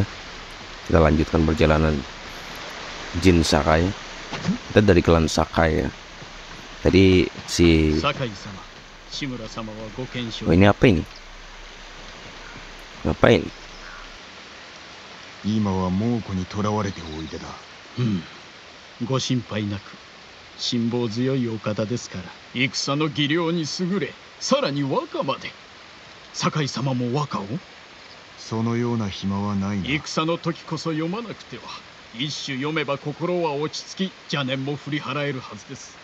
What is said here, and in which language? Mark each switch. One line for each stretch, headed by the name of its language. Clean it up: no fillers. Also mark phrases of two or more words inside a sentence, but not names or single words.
Indonesian: Kita lanjutkan perjalanan Jin Sakai. Kita dari klan Sakai ya. Tadi si oh, ini apa ini? Ngapain?
Japanese: 今は猛虎に囚われておいでだ。ご心配なく。辛抱強いお方ですから。戦の技量に優れ、さらに和歌まで。酒井様も和歌を？そのような暇はないな。戦の時こそ読まなくては。一首読めば心は落ち着き、邪念も振り払えるはずです。